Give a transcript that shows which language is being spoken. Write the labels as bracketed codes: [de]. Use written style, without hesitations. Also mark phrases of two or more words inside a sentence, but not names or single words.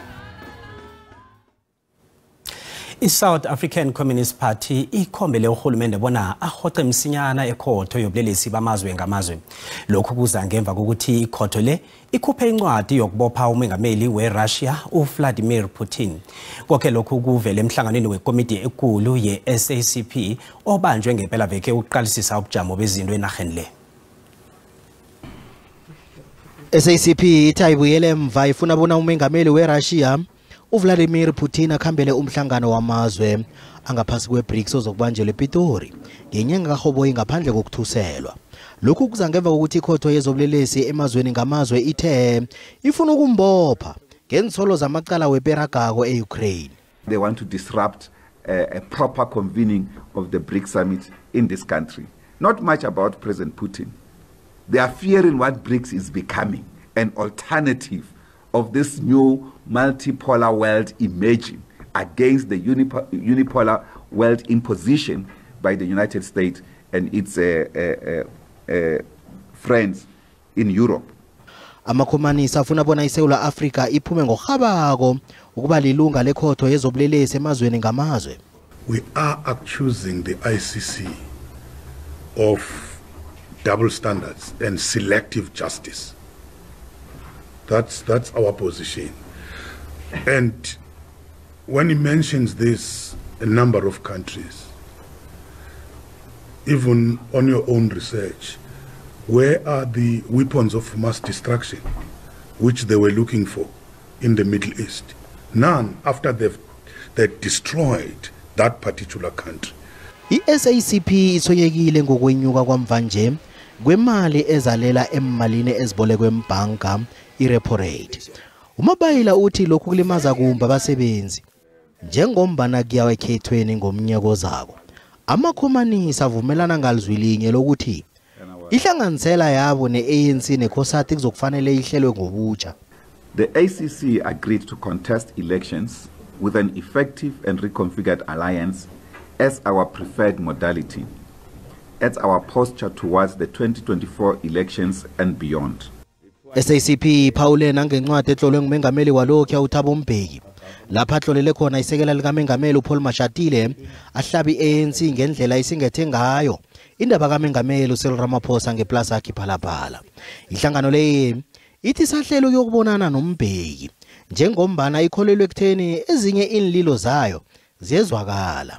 [nr] I-South African Communist Party ikhombele uhulumende bona ahoxe msinyana ekhotho yobulelesi bamazwe ngamazwe. Lokhu kuza ngemva kokuthi ikhotho le ikhuphe incwadi yokubopha umengameli weRussia uVladimir Putin. Konke lokhu kuvele emhlanganweni wekomiti ekulu ye-SACP obanjwe ngempela veke ukuqalisisa ubujamo bezinto enarheni le. SACP ithi ayibuyele emva ifuna bona umengameli weRussia uVladimir Putin akhambele umhlangano wamazwe angaphasi kweBRICS ozokubanjelwa ePitori ngenyanga kaRhoboyi ngaphandle kokuthuselwa. Lokhu kuza ngemva kokuthi ikhotho yezobulelesi emazweni ngamazwe ithe ifuna ukumbopha ngensolo zamacala weperagako eUkraine. [en] They want to disrupt a proper convening of the BRICS summit in this country. Not much about President Putin. They are fearing what BRICS is becoming, an alternative of this new multipolar world emerging against the unipolar world imposition by the United States and its friends in Europe. [nr] Amakhomanisi afuna bona iSouth Africa iphume ngorhabako ukuba lilunga lekhotho yezobulelesi emazweni ngamazwe. [en] We are accusing the ICC of double standards and selective justice. That's our position. And when he mentions this, a number of countries, even on your own research, where are the weapons of mass destruction which they were looking for in the Middle East? None after they've destroyed that particular country. [nr] I-SACP isoyekile ngokwenyuka kwamvanje kwemali ezalela emalini ezibolekwe embhanka i- [en] repo rate. [nr] Umabayila uthi lokhu kulimaza kumba abasebenzi njengombana kuyawa ekhethweni ngomnyaka ozayo. Amakhomanisi avumelana ngalizwilinye lokuthi ihlanganisela yabo ne-ANC nekhosati kuzokufanele ihlelwe ngobutsha. [en] The ACC agreed to contest elections with an effective and reconfigured alliance as our preferred modality, as our posture towards the 2024 elections and beyond. [nr] SACP Paule nangencwadi etlolwe ngumengameli walokhu uThabo Mbeki lapha atlolele khona isekela likaMengameli uPaul Mashatile ahlabi ANC ngendlela isingethe ngayo indaba kaMengameli uCyril Ramaphosa ngeplaza yakhe phalaphala. Ihlangano le ithi sahlelo yokubonana noMbeki njengombana ikholelwe ekutheni ezinye inlilo zayo ziyezwakala.